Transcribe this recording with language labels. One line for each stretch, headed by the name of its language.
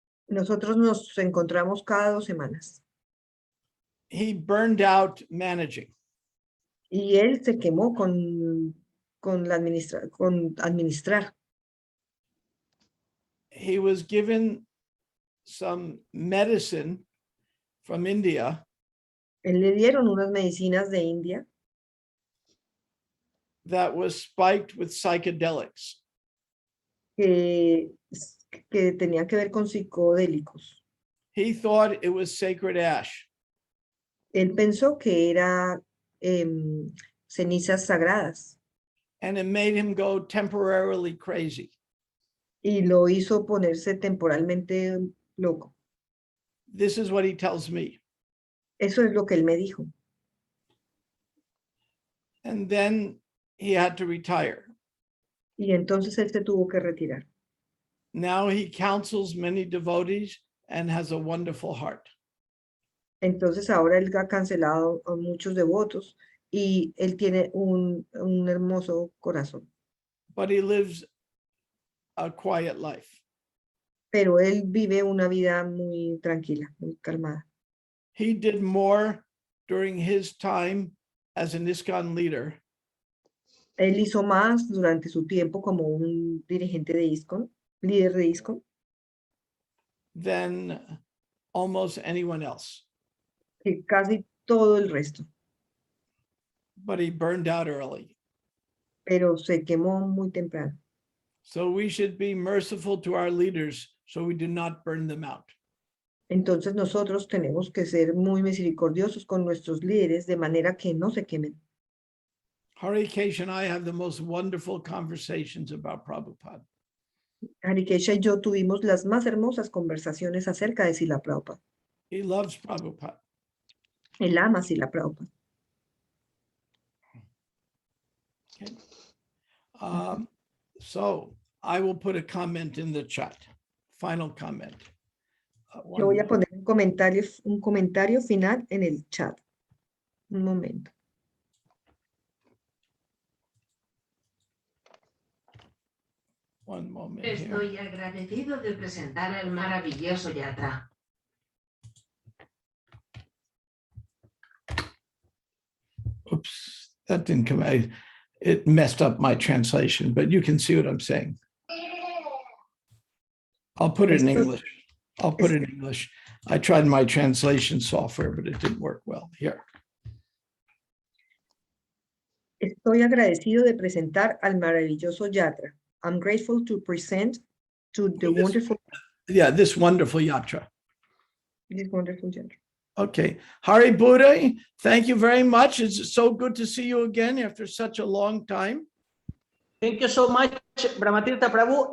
Spanish: Nosotros nos encontramos cada 2 semanas.
English: He burned out managing.
Spanish: Y él se quemó con administrar.
English: He was given some medicine from India
Spanish: Él le dieron unas medicinas de India
English: that was spiked with psychedelics.
Spanish: que, que tenían que ver con psicodélicos.
English: He thought it was sacred ash.
Spanish: Él pensó que era cenizas sagradas
English: And it made him go temporarily crazy.
Spanish: y lo hizo ponerse temporalmente loco.
English: This is what he tells me.
Spanish: Eso es lo que él me dijo.
English: And then he had to retire.
Spanish: Y entonces él se tuvo que retirar.
English: Now he counsels many devotees and has a wonderful heart.
Spanish: Entonces ahora él ha cancelado a muchos devotos y él tiene un hermoso corazón.
English: But he lives a quiet life.
Spanish: Pero él vive una vida muy tranquila, muy calmada.
English: He did more during his time as an ISKCON leader
Spanish: Él hizo más durante su tiempo como un dirigente de ISKCON, líder de ISKCON,
English: than almost anyone else.
Spanish: que casi todo el resto.
English: But he burned out early.
Spanish: Pero se quemó muy temprano.
English: So we should be merciful to our leaders so we do not burn them out.
Spanish: Entonces nosotros tenemos que ser muy misericordiosos con nuestros líderes de manera que no se quemen.
English: Harikesh and I have the most wonderful conversations about Prabhupada.
Spanish: Harikesha y yo tuvimos las más hermosas conversaciones acerca de Srila Prabhupada.
English: He loves Prabhupada.
Spanish: Él ama a Srila Prabhupada.
English: Okay. So I will put a comment in the chat. Final comment.
Spanish: Yo voy a poner un comentario final en el chat. Un momento.
English: One moment here.
Spanish: Estoy agradecido de presentar al maravilloso Yatra.
English: Oops, that didn't come out. It messed up my translation, but you can see what I'm saying. I'll put it in English. I'll put it in English. I tried my translation software, but it didn't work well. Here.
Spanish: Estoy agradecido de presentar al maravilloso Yatra.
English: I'm grateful to present to the wonderful This wonderful yatra. Yatra. Okay. Hari Buddha, thank you very much. It's so good to see you again after such a long time. Thank you so much, Brahmatirtha Prabhu.